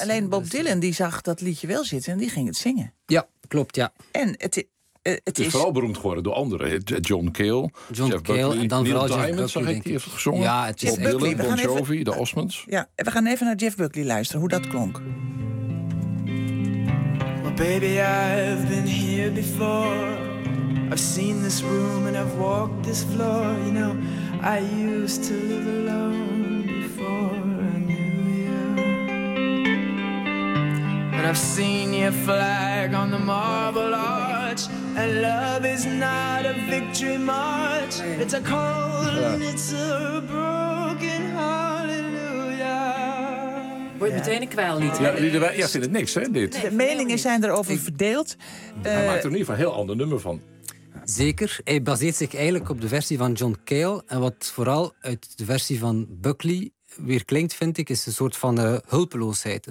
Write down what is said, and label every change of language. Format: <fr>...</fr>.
<nl>Alleen Bob Dylan die zag dat liedje wel zitten en die ging het zingen. Ja, klopt, ja. En het is vooral beroemd geworden door anderen. John Cale, en dan Neil vooral Diamond, Jeff Buckley, zag ik, denk ik. Die heeft gezongen. Ja, het is Bob Dylan, Bon Jovi, de Osmonds. Ja, we gaan even naar Jeff Buckley luisteren, hoe dat klonk.</nl> <en>Well, baby, I've been here before. I've seen this room and I've walked this floor. You know, I used to live alone before I knew you. But I've seen your flag on the marble arch. And love is not a victory march. It's a cold and it's a broken hallelujah.</en> <nl>Wordt meteen een kwijllied. Ja, lieden wij, ja, vind het niks, hè, dit. De meningen zijn erover verdeeld. Hij maakt er in ieder geval een heel ander nummer van. Zeker. Hij baseert zich eigenlijk op de versie van John Cale. En wat vooral uit de versie van Buckley weer klinkt, vind ik, is een soort van hulpeloosheid.</nl>